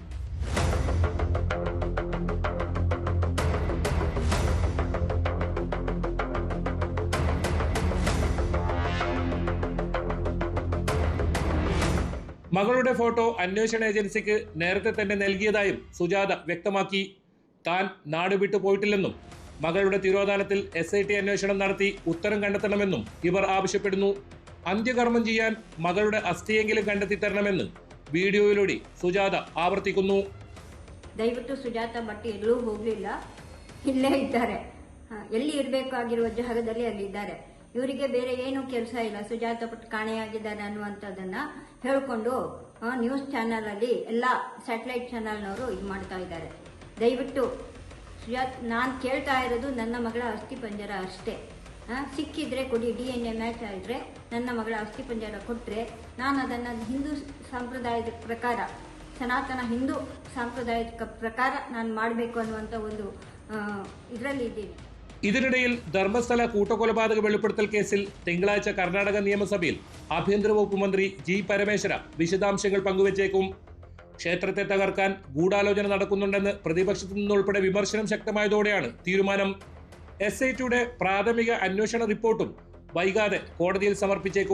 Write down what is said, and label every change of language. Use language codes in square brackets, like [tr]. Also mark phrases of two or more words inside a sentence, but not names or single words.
[ml] മകളുടെ ഫോട്ടോ അന്വേഷണ ഏജൻസിക്ക് നേരത്തെ തന്നെ നൽകിയതായും സുജാത വ്യക്തമാക്കി. താൻ നാട് വിട്ടു പോയിട്ടില്ലെന്നും മകളുടെ തിരോധാനത്തിൽ SIT അന്വേഷണം നടത്തി ഉത്തരം കണ്ടെത്തണമെന്നും ഇവർ ആവശ്യപ്പെടുന്നു. അന്ത്യകർമ്മം ചെയ്യാൻ മകളുടെ അസ്ഥിയെങ്കിലും കണ്ടെത്തി തരണമെന്ന് വീഡിയോയിലൂടെ സുജാത ಆವರ್ತಿക്കുന്നു. [kn] ದಯವಿಟ್ಟು ಸುಜಾತ ಭಟ್ ಎಲ್ಲೂ ಹೋಗಲಿಲ್ಲ, ಇಲ್ಲೇ ಇದ್ದಾರೆ. ಎಲ್ಲಿ ಇರಬೇಕಾಗಿರುವ ಜಾಗದಲ್ಲಿ ಅಲ್ಲಿದ್ದಾರೆ. ಇವರಿಗೆ ಬೇರೆ ಏನು ಕೆಲಸ ಇಲ್ಲ. ಸುಜಾತ ಭಟ್ ಕಾಣೆಯಾಗಿದ್ದಾರೆ ಅನ್ನುವಂಥದ್ದನ್ನ ಹೇಳಿಕೊಂಡು ನ್ಯೂಸ್ ಚಾನೆಲ್ ಅಲ್ಲಿ ಎಲ್ಲ ಸ್ಯಾಟಲೈಟ್ ಚಾನೆಲ್ನವರು ಇದು ಮಾಡ್ತಾ ಇದ್ದಾರೆ. ದಯವಿಟ್ಟು ಸುಜಾತ್, ನಾನು ಕೇಳ್ತಾ ಇರೋದು ನನ್ನ ಮಗಳ ಅಸ್ಥಿ ಪಂಜರ ಅಷ್ಟೇ. ಸಿಕ್ಕಿದ್ರೆ ಕೊಡಿ, DNA ಮ್ಯಾಚ್ ಆಗಿದ್ರೆ ನನ್ನ ಮಗಳ ಅಸ್ಥಿ ಪಂಜರ ಕೊಟ್ಟರೆ ನಾನು ಅದನ್ನು ಹಿಂದೂ ಸಂಪ್ರದಾಯದ ಪ್ರಕಾರ, ಸನಾತನ ಹಿಂದೂ ಸಾಂಪ್ರದಾಯಿಕ ಪ್ರಕಾರ ನಾನು ಮಾಡಬೇಕು ಅನ್ನುವಂಥ ಒಂದು ಇದರಲ್ಲಿ ಇದ್ದೀನಿ. [ml] ഇതിനിടയിൽ ധർമ്മസ്ഥല കൂട്ടക്കൊലപാതക വെളിപ്പെടുത്തൽ കേസിൽ തിങ്കളാഴ്ച കർണാടക നിയമസഭയിൽ ആഭ്യന്തര വകുപ്പ് മന്ത്രി G. പരമേശ്വര വിശദാംശങ്ങൾ പങ്കുവച്ചേക്കും. ക്ഷേത്രത്തെ തകർക്കാൻ ഗൂഢാലോചന നടക്കുന്നുണ്ടെന്ന് പ്രതിപക്ഷത്തു നിന്നുൾപ്പെടെ വിമർശനം ശക്തമായതോടെയാണ് തീരുമാനം. SITയുടെ പ്രാഥമിക അന്വേഷണ റിപ്പോർട്ടും വൈകാതെ കോടതിയിൽ സമർപ്പിച്ചേക്കും.